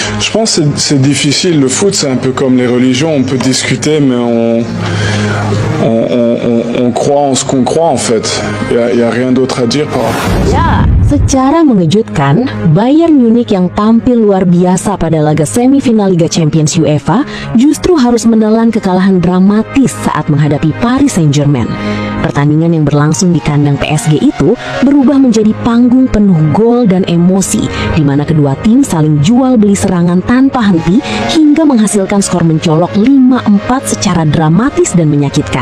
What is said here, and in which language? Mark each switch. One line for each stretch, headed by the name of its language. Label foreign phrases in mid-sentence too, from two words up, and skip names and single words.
French: Je pense que c'est difficile. Le foot, c'est un peu comme les religions. On peut discuter, mais on croit en ce qu'on croit, en fait. Il y a rien d'autre à dire par rapport.
Indonesian: Ya, secara mengejutkan, Bayern Munich yang tampil luar biasa pada laga semifinal Liga Champions UEFA justru harus menelan kekalahan dramatis saat menghadapi Paris Saint-Germain. Pertandingan yang berlangsung di kandang PSG itu berubah menjadi panggung penuh gol dan emosi, di mana kedua tim saling jual beli serangan tanpa henti hingga menghasilkan skor mencolok 5-4 secara dramatis dan menyakitkan.